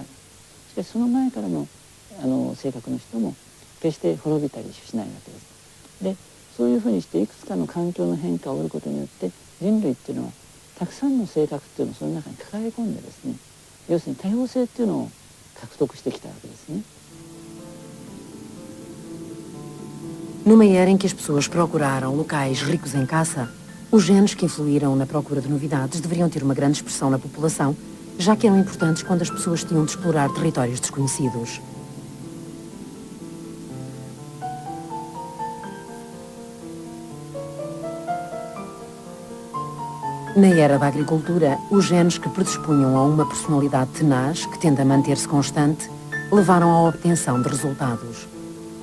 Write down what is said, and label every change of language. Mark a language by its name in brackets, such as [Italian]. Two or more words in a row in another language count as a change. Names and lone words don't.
[Japanese] しかしその前からの性格の人も決して滅びたりしないわけです。でそういうふうにしていくつかの環境の変化を得ることによって人類っていうのはたくさんの性格っていうのをその中に抱え込んでですね、要するに多様性っていうのを獲得してきたわけですね。 [Portuguese] Numa era em que as pessoas procuraram locais ricos em caça, os genes que influíram na procura de novidades deveriam ter uma grande expressão na população, já que eram importantes quando as pessoas tinham de explorar territórios desconhecidos. Na era da agricultura, os genes que predispunham a uma personalidade tenaz, que tende a manter-se constante, levaram à obtenção de resultados.